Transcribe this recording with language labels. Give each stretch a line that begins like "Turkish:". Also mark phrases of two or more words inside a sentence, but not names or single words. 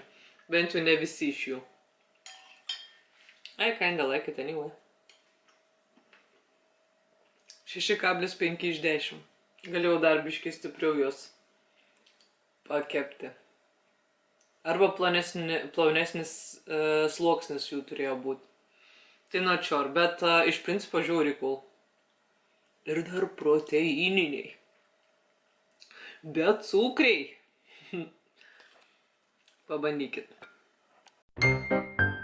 Lithuanian: Bent jau ne visi iš jų.
English: I kinda like it anyway.
Lithuanian: 6,5 iš 10. Galėjau dar biškai stipriau juos pakepti. Arba plonesnis sluoksnis jų turėjo būti.
English: Tai not sure,
Lithuanian: bet iš principo žiauriai cool. Ir dar proteininiai. Bet cukriai. Pabandykit.